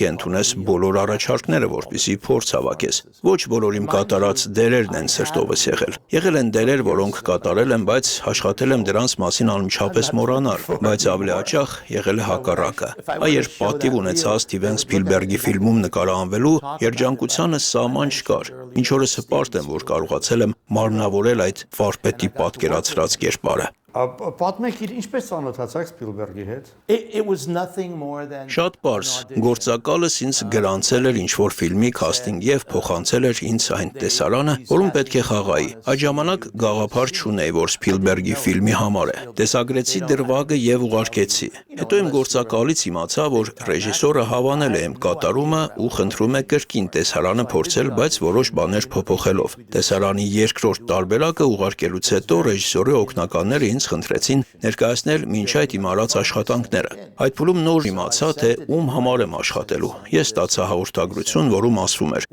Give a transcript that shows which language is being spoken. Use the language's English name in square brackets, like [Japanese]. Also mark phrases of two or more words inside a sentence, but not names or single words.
[Armenian] է ընդունես բոլոր առաջարկները, որպեսզի փորձ հավաքես։ Ոչ բոլոր իմ կատարած դերերն են սրտովս եղել։ Եղել են դերեր, որոնք կատարել եմ, բայց աշխատել եմ դրանց մասին անմիջապես մոռանալ, բայց ավելի հաճախ եղել է հակառակը։ Այ երբ պատիվ ունեցա Սթիվեն Սփիլբերգի ֆիլմում նկարահանվելու, երջանկությանս սահման չկար։ Ինչ օրս հպարտ եմ, որ կարողացել եմ մարմնավորել այդ վարպետի պատկերացրած կերպարը։ Պատմեք, ինչպես ծանոթացաք Սփիլբերգի հետ։ [English] It was nothing more than. [Armenian] Շատ պարզ, գործակալս ինձ գրանցել էր ինչ-որ ֆիլմի քաստինգ եւ փոխանցել էր ինձ այն տեսարանը, որում պետք է խաղայի։ Այդ ժամանակ գաղափար չունեի, որ Սփիլբերգի ֆիլմի համար է։ Տեսագրեցի դրվագը եւ ուղարկեցի։ Հետո իմ գործակալից իմացա, որ ռեժիսորը հավանել է իմ կատարումը ու խնդրում է կրկին տեսարանը փորձել, բայց որոշ բաներ փոփոխելով։ Տեսարանի երկրորդ տարբերակը ուղարկելուց հետո ռեժիսորի օգնականները ինձ խնդրեցին ներկայացնել մինչ այդ իմ արած աշխատանքները։ Այդ փուլում նոր իմացա, թե ում համար եմ աշխատելու։ Ես ստացա հաղորդագրություն, որում ասվում էր.